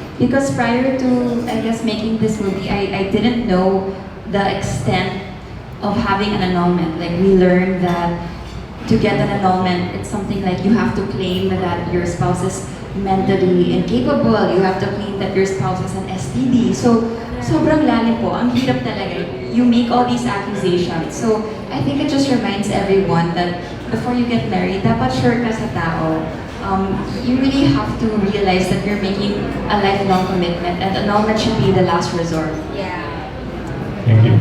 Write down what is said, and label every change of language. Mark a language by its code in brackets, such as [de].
[en] Because prior to, I guess, making this movie, I didn't know the extent of having an annulment. Like, we learned that to get an annulment, it's something like you have to claim that your spouse is mentally incapable, you have to claim that your spouse is an STD. [tl] So, sobrang lalim po, ang hirap talaga. [en] You make all these accusations. So, I think it just reminds everyone that before you get married, [tl] dapat sure ka sa tao. [en] You really have to realize that you're making a lifelong commitment and annulment should be the last resort. Yeah. Thank you.